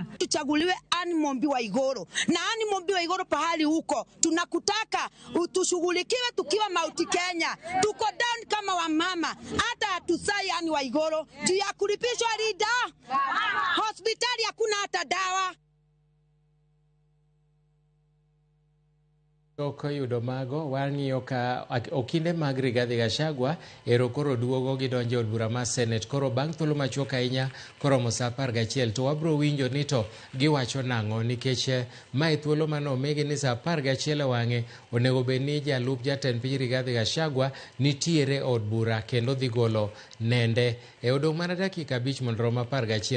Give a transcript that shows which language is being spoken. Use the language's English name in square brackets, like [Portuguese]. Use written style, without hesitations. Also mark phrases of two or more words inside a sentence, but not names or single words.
[Swahili] Tuchaguliwe Anne Mobi Waiguru, na Anne Mobi Waiguru pahali huko tunakutaka utushughulikiwe tukiwa Mount Kenya. Tuko down kama wamama, hata hatusai yani Waiguru juu ya kulipishwa rida. Hospitali hakuna hata dawa. [Luo (Kenya and Tanzania)] Koyudo mago wang'iyo ka okinde mag Rigathi Gachagua ero koro duogo gidonjo e od bura mar Senet. Koro bang' thuolo machuok ahinya koromo sa 11 to wabro winjo ni to giwacho nang'o, nikech mae thuolo manomigi ni sa 11 wang'e onego bed ni jalup jatend piny Rigathi Gachagua nitiere od bura kendo dhi golo nende e odong' mana dakika 5 mondo rom 11.